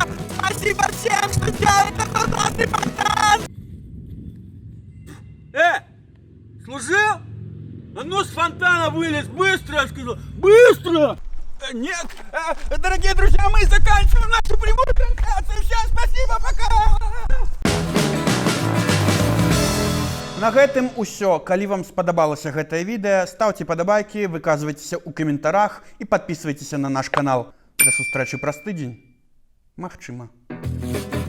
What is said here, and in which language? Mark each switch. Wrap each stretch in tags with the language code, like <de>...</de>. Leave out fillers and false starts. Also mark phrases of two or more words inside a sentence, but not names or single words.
<ru>Спасибо всем, что делают такой классный фонтан! Служил? А ну с фонтана вылез, быстро, я сказал, быстро! Нет, дорогие друзья, мы заканчиваем нашу прямую трансляцию. Всем спасибо, пока!</ru> <be>На гэтым усё. Калі вам спадабалася гэтае відэа, стаўце падабайкі, выказвайцеся ў каментарах і падпісвайцеся на наш канал. Да сустрэчы праз тыдзень. Магчыма.</be>